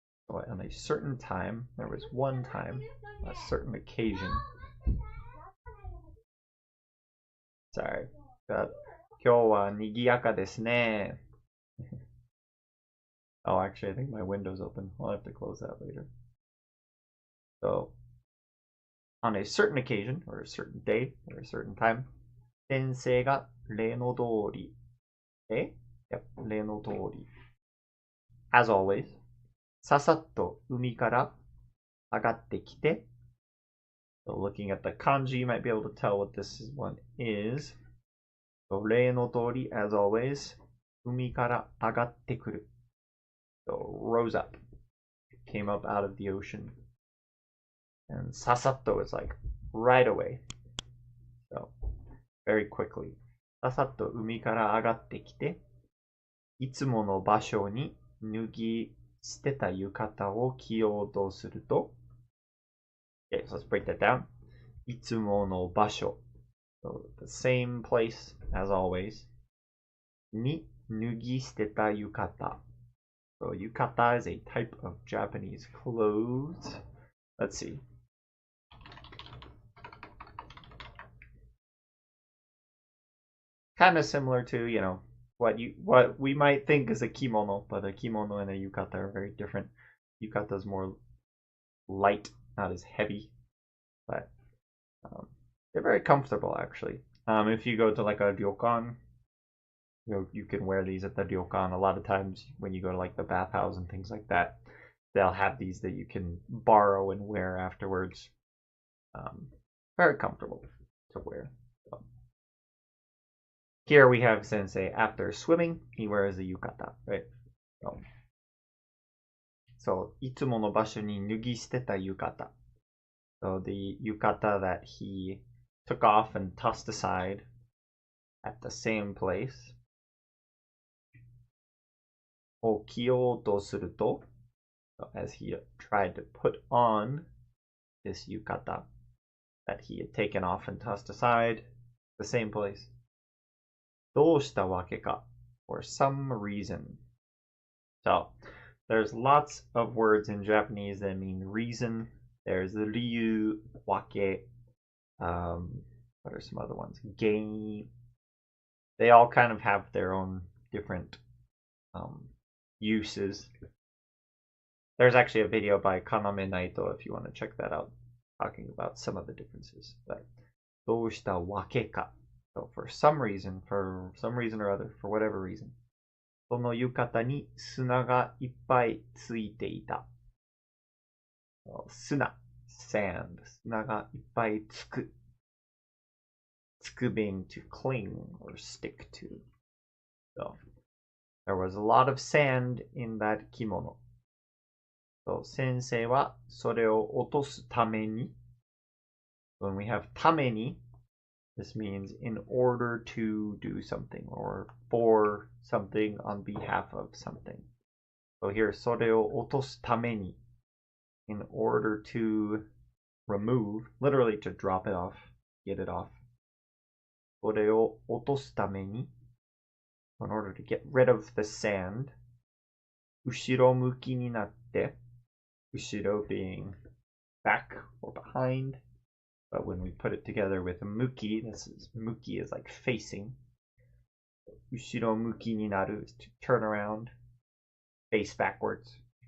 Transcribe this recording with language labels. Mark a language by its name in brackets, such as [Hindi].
[English] So on a certain time, there was one time, a certain occasion. Sorry. [Japanese] Got 今日は賑やかですね. [English] Oh, actually, I think my window's open. I'll have to close that later. So, on a certain occasion, or a certain day, or a certain time, [Japanese] 先生が例の通り. Yep, 例の通り. [English] As always, [Japanese] ささっと海から上がってきて. [English] So looking at the kanji, you might be able to tell what this one is. [Japanese] So, 例の通り, [English] as always, [Japanese] 海から上がってくる. [English] So, rose up, came up out of the ocean. And sasatto is like right away. So, very quickly. [Japanese] ささっと海から上がってきて、いつもの場所に脱ぎ捨てた浴衣を着ようとすると、 [English] Okay, so let's break that down. [Japanese] いつもの場所. [English] So, the same place as always. [Japanese] に脱ぎ捨てた浴衣. [English] So, yukata is a type of Japanese clothes. Let's see. Kind of similar to, you know, what we might think is a kimono, but a kimono and a yukata are very different. Yukata is more light, not as heavy, but they're very comfortable actually. If you go to like a ryokan, you can wear these at the ryokan. A lot of times when you go to like the bathhouse and things like that, they'll have these that you can borrow and wear afterwards. Very comfortable to wear. So. Here we have Sensei after swimming, he wears a yukata, right? [Japanese] So, いつもの場所に脱ぎ捨てたyukata. [English] So the yukata that he took off and tossed aside at the same place. [Japanese] を着ようとすると, [English] as he tried to put on this yukata that he had taken off and tossed aside, the same place. [Japanese] どうしたわけか, [English] for some reason. So, there's lots of words in Japanese that mean reason. There's ryu, wake, what are some other ones? Gei. They all kind of have their own different uses. There's actually a video by Kaname Naito if you want to check that out, talking about some of the differences. [Japanese] But どうしたわけか. [English] So for some reason or other, for whatever reason, [Japanese] その浴衣に砂がいっぱいついていた. Suna, sand. 砂がいっぱいつく. つく [English] being to cling or stick to. So there was a lot of sand in that kimono. [Japanese] So 先生はそれを落とすために. [English] When we have [Japanese] ために, [English] this means in order to do something or for something on behalf of something. So here, [Japanese] それを落とすために, [English] in order to remove, literally to drop it off, get it off. [Japanese] それを落とすために, [English] in order to get rid of the sand. [Japanese] 後ろ向きになって, 後ろ [English] being back or behind. But when we put it together with muki, muki is like facing. [Japanese] 後ろ向きになる [English] is to turn around, face backwards.